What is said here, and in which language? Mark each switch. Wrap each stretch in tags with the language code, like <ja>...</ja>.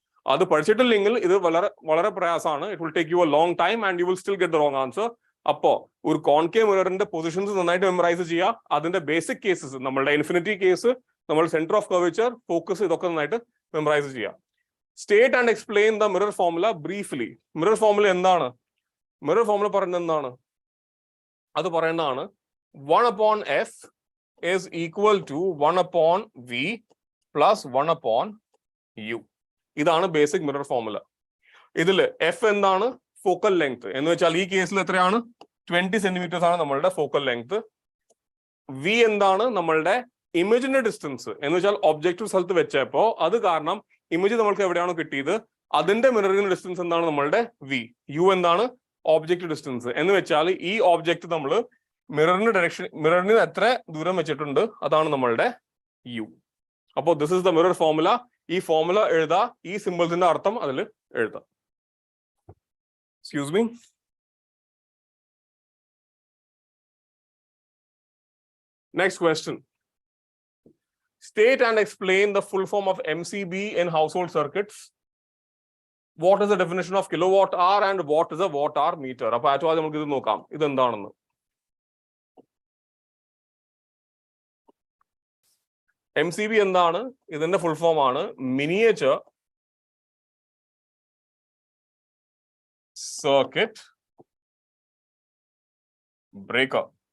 <ml>അത് പഠിച്ചിട്ടില്ലെങ്കിൽ ഇത് വളരെ വളരെ പ്രയാസമാണ്.</ml> <en>It will take you a long time and you will still get the wrong answer.</en> <ml>അപ്പോ ഒരു കോൺകേവ് മിററിന്റെ പൊസിഷൻസ് നന്നായിട്ട് മെമ്മറൈസ് ചെയ്യുക. അതിന്റെ ബേസിക് കേസസ്, നമ്മളുടെ ഇൻഫിനിറ്റി കേസ്, നമ്മൾ സെന്റർ ഓഫ് കർവേച്ചർ, ഫോക്കസ്, ഇതൊക്കെ നന്നായിട്ട് മെമ്മറൈസ് ചെയ്യുക.</ml> <en>State and explain the mirror formula briefly.</en> <ml>Mirror formula എന്താണ്? മിറർ ഫോർമുല പറയുന്നത് എന്താണ്? അത് പറയുന്നതാണ്</ml> <en>1/f is equal to 1/v plus 1/u.</en> <ml>ഇതാണ് ബേസിക് മിറർ ഫോർമുല. ഇതില് എഫ് എന്താണ്? Focal length. എന്ന് വെച്ചാൽ ഈ കേസിൽ എത്രയാണ്? 20 സെന്റിമീറ്റേഴ്സ് ആണ് നമ്മളുടെ ഫോക്കൽ ലെങ്ത്. വി എന്താണ്? നമ്മളുടെ ഇമേജിന്റെ ഡിസ്റ്റൻസ്. എന്ന് വെച്ചാൽ ഒബ്ജക്റ്റീവ് സ്ഥലത്ത് വെച്ചപ്പോ അത് കാരണം ഇമേജ് നമ്മൾക്ക് എവിടെയാണോ കിട്ടിയത് അതിന്റെ മിററിംഗ് ഡിസ്റ്റൻസ് എന്താണ്? നമ്മളുടെ വി. യു എന്താണ്? Objective distance. എന്ന് വെച്ചാൽ ഈ ഒബ്ജക്റ്റ് നമ്മൾ മിററിന്റെ ഡയറക്ഷൻ, മിററിന് എത്ര ദൂരം വെച്ചിട്ടുണ്ട് അതാണ് നമ്മളുടെ യു. അപ്പോൾ</ml> <en>This is the mirror formula.</en> <ml>ഈ ഫോർമുല എഴുതാ, ഈ സിമ്പിൾസിന്റെ അർത്ഥം അതിൽ എഴുതാം.</ml> <en>Excuse me. Next question. State and explain the full form of MCB in household circuits. What is the definition of kilowatt hour and what is a watt hour meter?</en> <ml>അപ്പോൾ ആദ്യം നമുക്ക് ഇത് നോക്കാം, ഇതെന്താണെന്ന്. MCB എന്താണ്? ഇതിന്റെ ഫുൾ ഫോം ആണ് miniature circuit breaker.</ml>